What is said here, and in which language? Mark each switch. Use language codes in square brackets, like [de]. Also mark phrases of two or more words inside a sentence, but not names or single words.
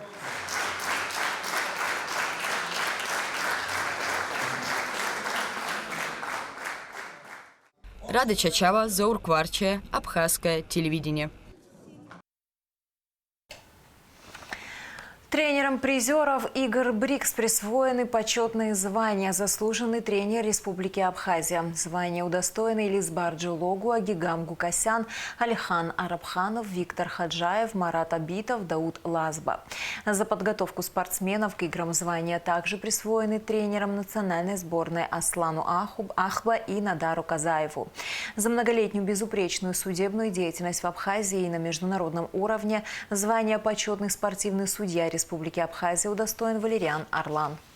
[ru] Рада Чачава, Заур Кварче, Абхазское телевидение. Тренерам призеров игр БРИКС присвоены почетные звания «Заслуженный тренер Республики Абхазия». Звания удостоены Илизбар Джилогу, Агигам Гукасян, Алихан Арабханов, Виктор Хаджаев, Марат Абитов, Дауд Лазба. За подготовку спортсменов к играм звания также присвоены тренерам национальной сборной Аслану Ахба и Надару Казаеву. За многолетнюю безупречную судебную деятельность в Абхазии и на международном уровне звание «Почетный спортивный судья Республики Абхазия» удостоен Валериан Орлан.